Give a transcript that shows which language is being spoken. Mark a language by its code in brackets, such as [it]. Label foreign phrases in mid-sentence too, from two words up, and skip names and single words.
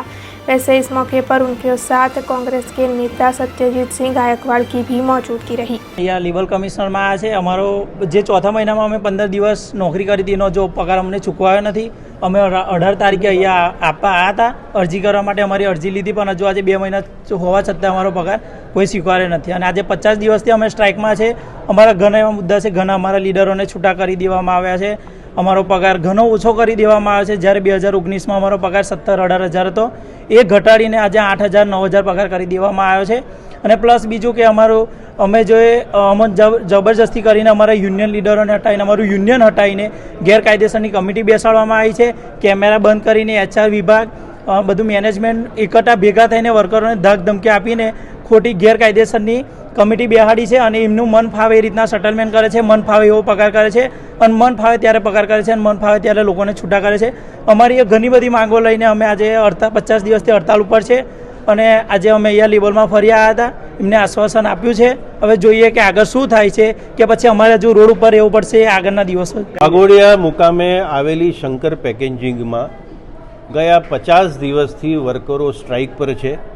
[hi] वैसे इस मौके पर उनके साथ कांग्रेस के नेता सत्यजीत सिंह गायकवाड़ की भी मौजूदगी रही। यहाँ [en] labour commissioner [hi] में आया है। [gu] અમરો જે ચોથા મહીના માં અમે 15 દિવસ નોકરી કરી થી, જો પગાર અમને ચૂકવાયો નહીં। અમે 18 તારીખે અહીંયા આપવા આયા થા અરજી કરવા માટે। અમારી અરજી લીધી પણ હજુ આજ 2 મહીના હોવા છતાં અમારો પગાર કોઈ સ્વીકાર્ય નહીં। અને આજ 50 દિવસથી અમે સ્ટ્રાઇક માં છે. અમારા ઘણા એવા મુદ્દા છે, ઘણા અમારા લીડરોને છૂટા કરી દેવામાં આવ્યા છે। અમારો પગાર ઘણો ઓછો કરી દેવામાં આવ્યો છે। જ્યારે 2019 માં અમારો પગાર 17-18 હજાર હતો, એ ઘટાડીને આજ 8,000-9,000 પગાર કરી દેવામાં આવ્યો છે। અને પ્લસ બીજુ કે અમારો અમે જો અમન જબરદસ્તી કરીને અમારા યુનિયન લીડરોને હટાવીને અમારું યુનિયન હટાવીને ગેરકાયદેસરની કમિટી બેસાડવામાં આઈ છે। કેમેરા બંધ કરીને એચઆર વિભાગ બધું મેનેજમેન્ટ ઇકઠ્ઠા ભેગા થઈને વર્કરોને ધક ધમકી આપીને ખોટી ગેરકાયદેસરની કમિટી બેહાડી હૈ ઔર એમનું મન ફાવે એ રીતના સેટલમેન્ટ કરે છે, મન ફાવે એવો પગાર કરે છે ઔર મન ફાવે ત્યારે પગાર કરે છે ઔર મન ફાવે ત્યારે લોકોને છૂટા કરે છે। અમારી ઘણી બધી માંગો લઈને અમે આજ 50 દિવસથી હડતાલ પર છે અને આજે અમે અહીંયા લેવલમાં ફરી આવ્યા હતા। એમને આશ્વાસન આપ્યું છે। હવે જોઈએ કે આગળ શું થાય છે કે પછી અમારે હજુ રોડ ઉપર રહેવું પડશે આગળના દિવસો। વાઘોડિયા મુકામે આવેલી શંકર પેકેજિંગમાં ગયા 50 દિવસથી વર્કરો સ્ટ્રાઇક પર છે।